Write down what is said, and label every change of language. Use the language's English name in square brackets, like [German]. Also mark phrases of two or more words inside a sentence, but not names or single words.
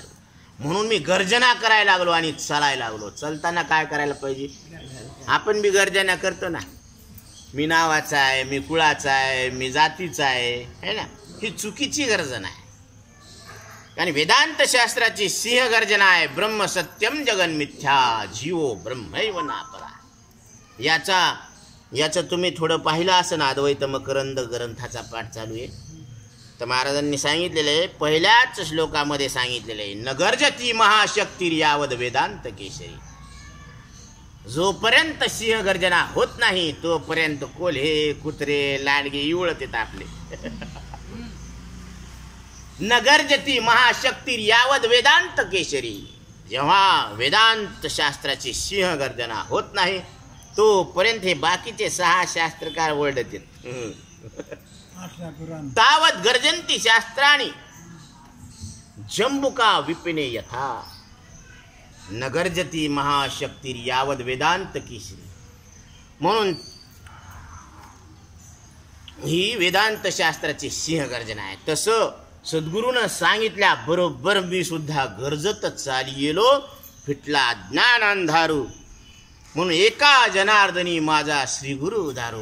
[Marathi] म्हणून मी गर्जना करायला लागलो आणि चालायला लागलो. चलताना काय करायला पाहिजे? आपण बी गर्जना करतो ना, मी नावाचा आहे, मी कुळाचा आहे, मी जातीचा आहे ना. ही चुकीची गर्जना आहे. आणि वेदांत शास्त्राची सिंह गर्जना आहे, [Sanskrit] ब्रह्म सत्यम जगन मिथ्या जीवो ब्रह्मैव नापरा. [Marathi] याचं तुम्ही थोडं पाहिलं असं ना, अद्वैत मकरंद ग्रंथाचा पाठ चालू आहे. तर महाराजांनी सांगितलेलं आहे, पहिल्याच श्लोकामध्ये सांगितलेलं आहे, [Sanskrit] न गर्जती महाशक्ती यावद वेदांत केशरी. [Marathi] जोपर्यंत सिंह गर्जना होत नाही तोपर्यंत कोल्हे कुत्रे लांडगे इवळत येत आपले. [Sanskrit] न गर्जती महाशक्ती यावद वेदांत केशरी. जेव्हा वेदांत शास्त्राची सिंह गर्जना होत नाही तोपर्यंत हे बाकीचे 6 शास्त्रकार ओरडत आहेत. तावत गर्जंती शास्त्राणी जंबुका विपिने यथा. न गर्जती महाशक्ती यावद वेदांत केशरी. [Marathi] म्हणून ही वेदांत शास्त्राची सिंह गर्जना आहे. तसं सद्गुरूनं सांगितल्या बरोबर मी सुद्धा गरजत चाली येलो फिटला ज्ञान अंधारू. म्हणून एका जनार्दनी माझा श्रीगुरु उदारू.